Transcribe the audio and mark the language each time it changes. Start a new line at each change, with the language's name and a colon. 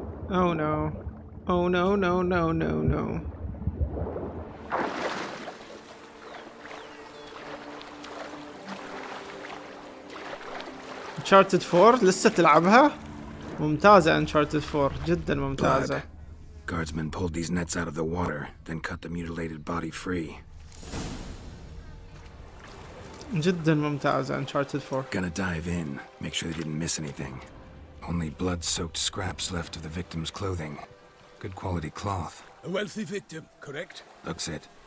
English: Oh no. Oh no no no no no.
Arabic: Uncharted 4 لسه تلعبها؟ ممتازة Uncharted 4 جدا ممتازة.
English: Guardsmen pulled these nets out of the water, then cut the mutilated body free.
Arabic: جدا ممتازة Uncharted 4.
English: Gonna dive in, make sure they didn't miss anything. Only blood-soaked scraps left of the victim's clothing. Good quality cloth. A wealthy victim, correct? Looks it.